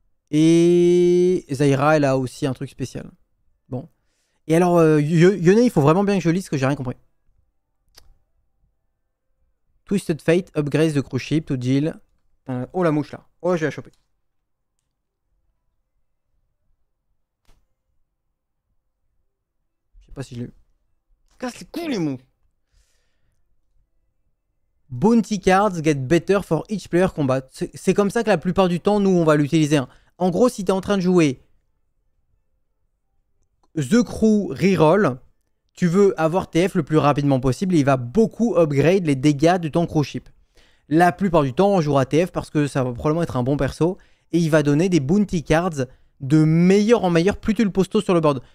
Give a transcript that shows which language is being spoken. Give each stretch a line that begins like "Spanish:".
French: Et Zaira, elle a aussi un truc spécial. Bon. Et alors, Yone, il faut vraiment bien que je lise parce que j'ai rien compris.
English: Twisted Fate, upgrade the cruise ship to deal.
French: Oh la mouche là. Oh, je vais la choper. Je sais pas si je l'ai eu. Casse les couilles les mouches.
English: Bounty cards get better for each player combat.
French: C'est comme ça que la plupart du temps, nous, on va l'utiliser. Hein. En gros, si tu es en train de jouer The Crew Reroll, tu veux avoir TF le plus rapidement possible et il va beaucoup upgrade les dégâts de ton crew ship. La plupart du temps, on jouera TF parce que ça va probablement être un bon perso et il va donner des bounty cards de meilleur en meilleur plus tu le poses tôt sur le board.